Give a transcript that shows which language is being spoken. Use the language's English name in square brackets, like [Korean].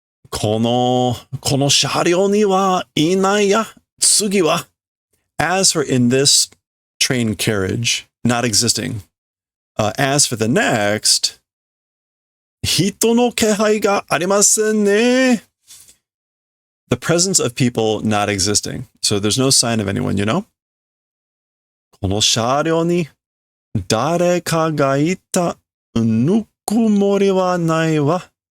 [Japanese] この車両にはいないや。次は [English] As for in this train carriage, not existing. As for the next, [Japanese] 人の気配がありませんね。 [English] The presence of people not existing. So there's no sign of anyone, you know? [Japanese] この車両に誰かがいたぬくもりはないわ。